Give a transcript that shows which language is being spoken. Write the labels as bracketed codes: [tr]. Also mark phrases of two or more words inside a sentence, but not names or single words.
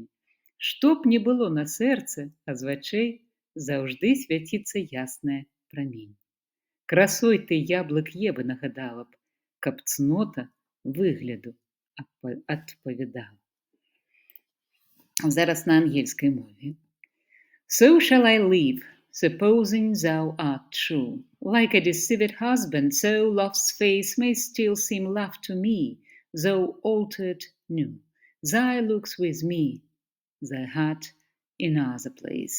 [be] Што б не было на сэрцы, а з вачэй заўжды свяціцца яснае прамень. Красой ты яблык Евы нагадала б, каб цнота выгляду адпавядала. Зараз на ангельскай мове. [en] So shall I live, supposing thou art true. Like a deceived husband, so love's face may still seem love to me, though altered new. Thy looks with me, thy heart in other place.